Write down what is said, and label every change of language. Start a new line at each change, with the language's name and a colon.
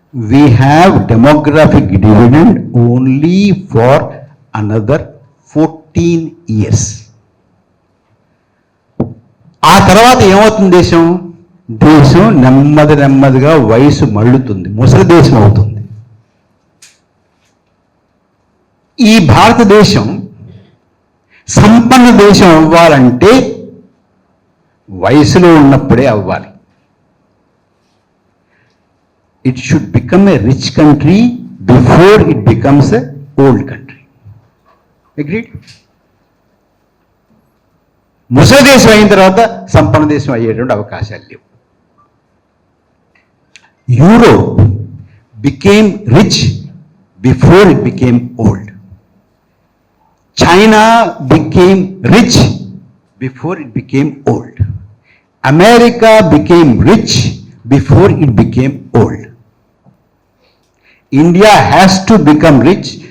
English: We have demographic dividend only for another 14 years.
Telugu: ఆ తర్వాత ఏమవుతుంది? దేశం నెమ్మదిగా వయసు మళ్ళుతుంది, ముసలి దేశం అవుతుంది. ఈ భారతదేశం సంపన్న దేశం అవ్వాలంటే వయసులో ఉన్నప్పుడే అవ్వాలి.
English: It should become a rich country before it becomes a old country. Agreed?
Telugu: ముసలి దేశం అయిన తర్వాత సంపన్న దేశం అయ్యేటువంటి అవకాశాలు లేవు.
English: Europe became rich before it became old. China became rich before it became old. America became rich before it became old. India has to become rich